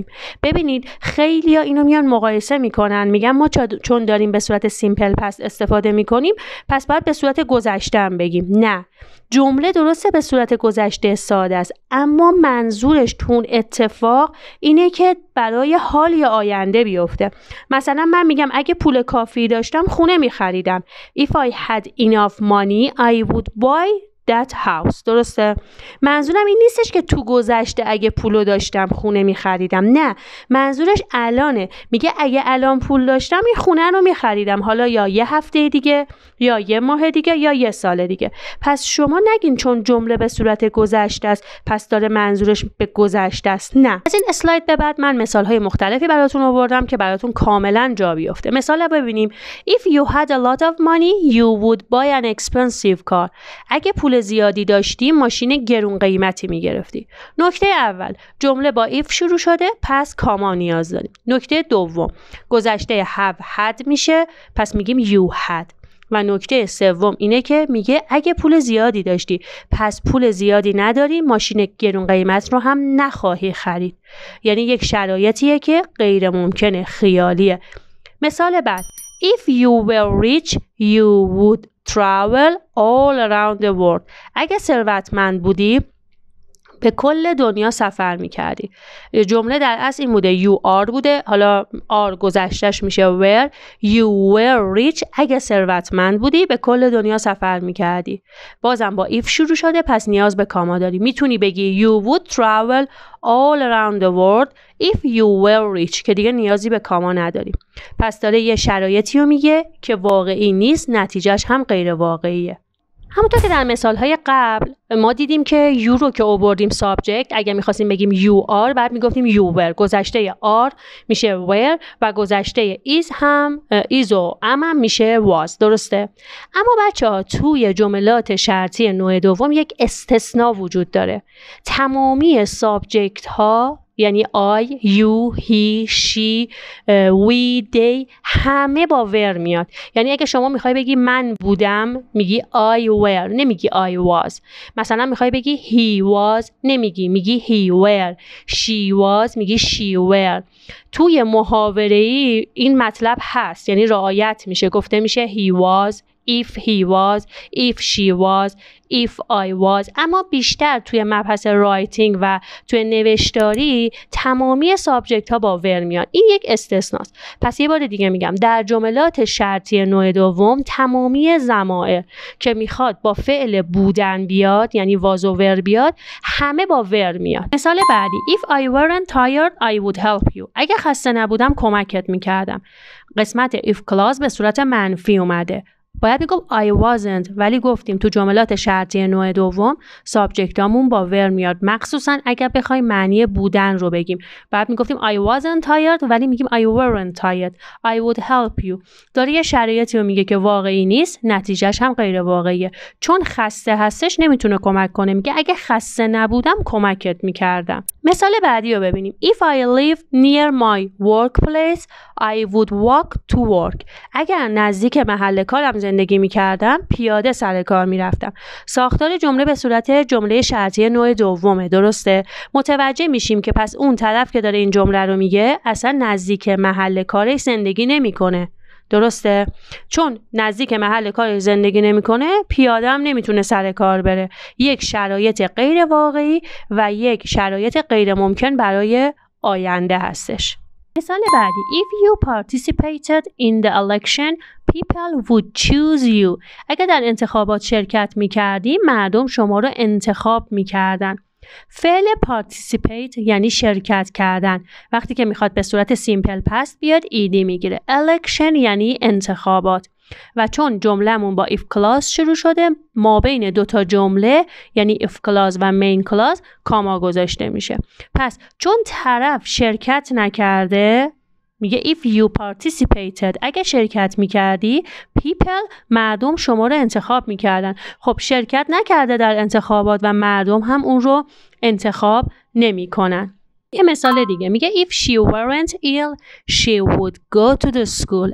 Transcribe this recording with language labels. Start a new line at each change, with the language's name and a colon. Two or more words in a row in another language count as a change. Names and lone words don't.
Persian: ببینید خیلیا اینو میان مقایسه میکنن، میگن ما چون داریم به صورت
English: simple past
Persian: استفاده میکنیم پس باید به صورت گذشته هم بگیم. نه، جمله درسته به صورت گذشته ساده است، اما منظورش تون اتفاق اینه که برای حال یا آینده بیفته. مثلا من میگم اگه پول کافی داشتم خونه میخریدم.
English: If I had enough money I would buy that house.
Persian: درسته؟ منظورم این نیستش که تو گذشته اگه پولو داشتم خونه میخریدم. نه، منظورش الانه. میگه اگه الان پول داشتم این خونه رو میخریدم، حالا یا یه هفته دیگه یا یه ماه دیگه یا یه سال دیگه. پس شما نگین چون جمله به صورت گذشته است پس داره منظورش به گذشته است. نه. از این اسلاید به بعد من مثال‌های مختلفی براتون آوردم که براتون کاملا جا بیفته. مثلا ببینیم
English: If you had a lot of money you would buy an expensive car.
Persian: اگه پول زیادی داشتی ماشین گرون قیمتی میگرفتی. نکته اول، جمله با if شروع شده پس کاما نیاز داریم. نکته دوم، گذشته
English: have had
Persian: میشه پس میگیم
English: you had.
Persian: و نکته سوم اینه که میگه اگه پول زیادی داشتی پس پول زیادی نداری، ماشین گرون قیمت رو هم نخواهی خرید. یعنی یک شرایطیه که غیر ممکنه، خیالیه. مثال بعد
English: If you were rich you would travel all around the world.
Persian: اگه ثروتمند بودی به کل دنیا سفر میکردی. جمله در اصل این بوده
English: you are
Persian: بوده، حالا are گذشتش میشه were.
English: You were rich.
Persian: اگه ثروتمند بودی به کل دنیا سفر میکردی. بازم با if شروع شده پس نیاز به کاما داری. میتونی بگی
English: you would travel all around the world if you were rich
Persian: که دیگه نیازی به کاما نداری. پس داره یه شرایطی رو میگه که واقعی نیست، نتیجهش هم غیر واقعیه. همونطور که در مثال‌های قبل ما دیدیم که you رو که آوردیم subject، اگه می‌خواستیم بگیم
English: you are
Persian: بعد میگفتیم
English: you were.
Persian: گذشته are میشه were و گذشته is هم is و am هم میشه was. درسته؟ اما بچه‌ها توی جملات شرطی نوع دوم یک استثناء وجود داره.
English: تمامی subject
Persian: ها یعنی
English: I, you, he, she, we, they
Persian: همه با
English: were میاد.
Persian: یعنی اگه شما میخوای بگی من بودم میگی
English: I were،
Persian: نمیگی
English: I was.
Persian: مثلا میخوای بگی
English: he was
Persian: نمیگی، میگی
English: he were. she was میگی she were.
Persian: توی محاوره‌ای این مطلب هست، یعنی رعایت میشه، گفته میشه
English: he was if he was, if she was, if I was.
Persian: اما بیشتر توی مبحث رایتینگ و توی نوشتاری تمامی سابجکت ها با ور میان. این یک استثناست. پس یه بار دیگه میگم در جملات شرطی نوع دوم تمامی ضمائر که میخواد با فعل بودن بیاد یعنی was و were بیاد همه با ور میاد. مثال بعدی
English: If I weren't tired I would help you.
Persian: اگه خسته نبودم کمکت میکردم. قسمت
English: if clause
Persian: به صورت منفی اومده. باید میگم
English: I wasn't
Persian: ولی گفتیم تو جملات شرطی نوع دوم سابجکتامون با ور میاد مخصوصا اگر بخوایم معنی بودن رو بگیم. باید میگفتیم
English: I wasn't tired
Persian: ولی میگیم
English: I weren't tired. I would help you.
Persian: داره یه شرایطی رو میگه که واقعی نیست نتیجهش هم غیر واقعیه. چون خسته هستش نمیتونه کمک کنه. میگه اگه خسته نبودم کمکت میکردم. مثال بعدی رو ببینیم
English: If I live near my workplace I would walk to work.
Persian: اگر نزدیک محل کارم زندگی می‌کردم پیاده سر کار می‌رفتم. ساختار جمله به صورت جمله شرطی نوع دومه. درسته؟ متوجه میشیم که پس اون طرف که داره این جمله رو میگه اصلا نزدیک محل کارش زندگی نمی‌کنه. درسته؟ چون نزدیک محل کارش زندگی نمی‌کنه پیاده هم نمیتونه سر کار بره. یک شرایط غیر واقعی و یک شرایط غیر ممکن برای آینده هستش. مثال بعدی
English: If you participated in the election, people would choose you.
Persian: اگر در انتخابات شرکت می‌کردی مردم شما رو انتخاب می‌کردن. فعل participate یعنی شرکت کردن. وقتی که میخواد به صورت simple past بیاد ایدی میگیره. election یعنی انتخابات. و چون جمله‌مون با
English: if clause
Persian: شروع شده ما بین دوتا جمله یعنی
English: if clause
Persian: و
English: main clause
Persian: کاما گذاشته میشه. پس چون طرف شرکت نکرده میگه
English: if you participated
Persian: اگه شرکت میکردی people مردم شما رو انتخاب میکردن. خب شرکت نکرده در انتخابات و مردم هم اون رو انتخاب نمیکنن. یه مثال دیگه میگه
English: if she weren't ill she would go to the school.